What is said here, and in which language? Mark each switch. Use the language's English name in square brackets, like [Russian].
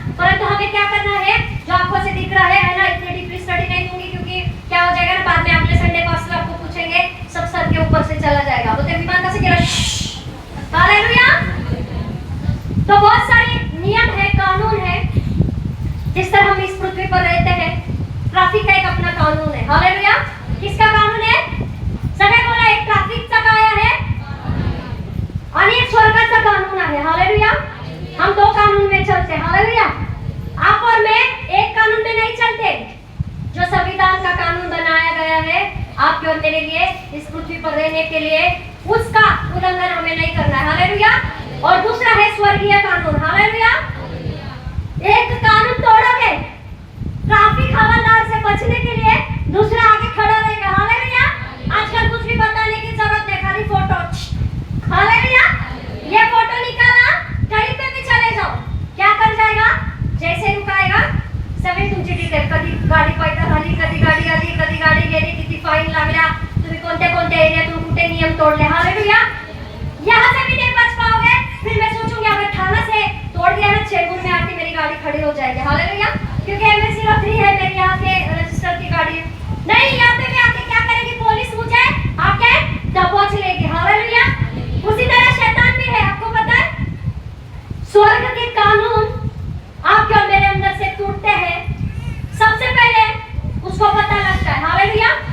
[Hindi] परंतु हमें क्या करना है, जो आंखों से दिख रहा है ना, इतनी डीपली स्टडी नहीं दूंगी क्योंकि क्या हो जाएगा ना, बाद में अगले संडे पास्टर आपको पूछेंगे, सब सर के ऊपर से चला जाएगा। तो विमान का से गिरा। हालेलुया। तो बहुत सारे नियम है, कानून है, जिस तरह हम इस पृथ्वी पर रहते हैं। ट्रैफिक का एक अपना कानून है। हालेलुया। किसका कानून है? [Marathi] सगळे बोला, एक ट्रॅफिकचा काय आहे आणि एक स्वर्गाचा कानून आहे। [Hindi] हालेलुया। हम दो कानून में चलते हैं। हालेलुया। आप और मैं एक कानून में नहीं चलते। जो संविधान का कानून बनाया गया है आपके और मेरे लिए, इस पृथ्वी पर रहने के लिए, उसका उल्लंघन हमें नहीं करना है। हालेलुया। और दूसरा है स्वर्गीय कानून। हालेलुया। एक कानून तोड़ोगे, ट्रैफिक हवलदार से बचने के लिए दूसरा आगे खड़ा रहेगा। हालेलुया। आजकल कुछ भी बताने की जरूरत नहीं, खाली फोटो। हालेलुया। ये फोटो निकाला, कहीं पे भी चले जाओ, क्या कर जाएगा? [Marathi] जैसे रुकाएगा सगळी तुमची डिटेल, कधी गाडी पैदल आली, कधी गाडी आली, कधी गाडी गेली, किती फाईन लागला, तुम्ही कोणत्या कोणत्या एरियातून कुठे नियम तोड़ले। [Hindi] हालेलुया। यहाँ से भी नहीं बच पाओगे। फिर मैं सोचूंगी अगर थाना से तोड़ दिया ना, चेंबूर में आके मेरी गाड़ी खड़ी हो जाएगी। हालेलुया। क्योंकि MSC-03 है मेरी यहाँ के रजिस्टर की गाड़ी। नहीं, यहाँ पे भी आके क्या करेगी पुलिस, मुझे आके दबोच लेगी। हालेलुया। उसी तरह शैतान भी है, आपको पता है। स्वर्ग के कानून आपके और मेरे अंदर से टूटते हैं, सबसे पहले उसको पता लगता है। हालेलुया।